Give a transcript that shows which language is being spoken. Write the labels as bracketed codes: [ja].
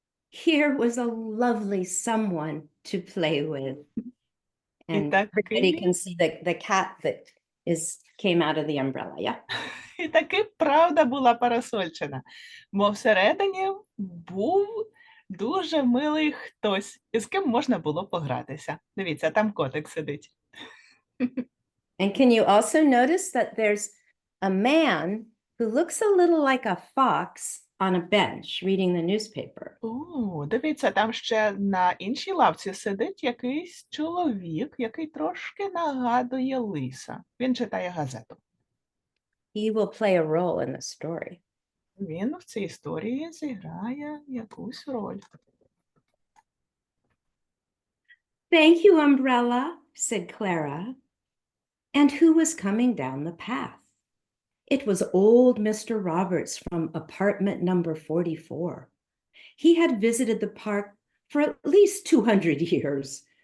[en] Here was a lovely someone to play with. And everybody can see the cat that came out of the umbrella, yeah? [uk] І таки правда була парасольчина. Бо всередині був дуже милий хтось, із ким можна було погратися. Дивіться, там котик сидить. [en] And can you also notice that there's a man who looks a little like a fox on a bench reading the newspaper? [uk] О, дивіться, там ще на іншій лавці сидить якийсь чоловік, який трошки нагадує лиса. Він читає газету. [en] He will play a role in the story. [uk] Він в цій історії зіграє якусь роль. [en] Thank you, umbrella, said Clara. And who was coming down the path? It was old Mr. Roberts from apartment number 44. He had visited the park for at least 200 years.